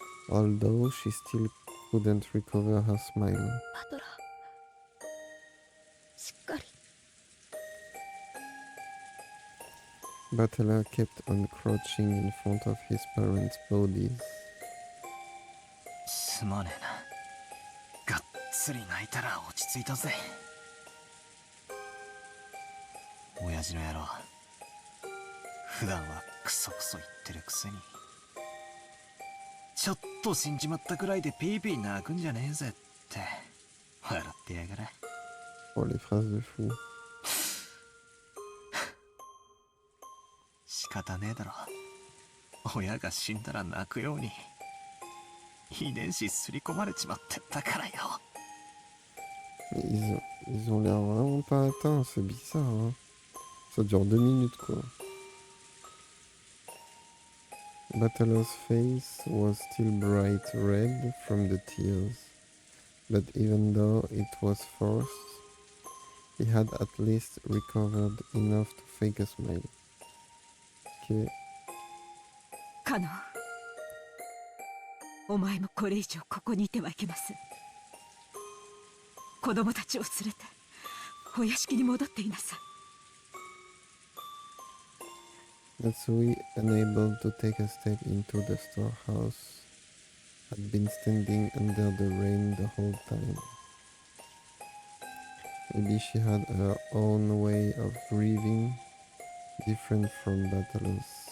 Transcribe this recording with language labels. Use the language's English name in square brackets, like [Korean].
[English] Although she still couldn't recover her smile. [Japanese] バトラー、しっかり。 [English] Butler kept on crouching in front of his parents' bodies. [Japanese] すまねえな。がっつり泣いたら落ち着いたぜ。親父の野郎、普段はクソクソ言ってるくせに、ちょっと死んじまったくらいでピーピー泣くんじゃねえぜって笑ってやがれ。 [French] Oh, les phrases de fou. [Japanese] 仕方ねえだろ。親が死んだら泣くように遺伝子すり込まれちまってたからよ。 [French] Mais ils ont l'air vraiment pas atteints, c'est bizarre, hein. Ça dure 2 minutes, quoi. [English] Butler's face was still bright red from the tears, but even though it was forced, he had at least recovered enough to fake a smile. Okay. [Japanese] カノン、お前もこれ以上ここにいてはいけません。子供たちを連れてお屋敷に戻っていなさい。 [English] Natsui, unable to take a step into the storehouse, had been standing under the rain the whole time. Maybe she had her own way of grieving, different from Battle's.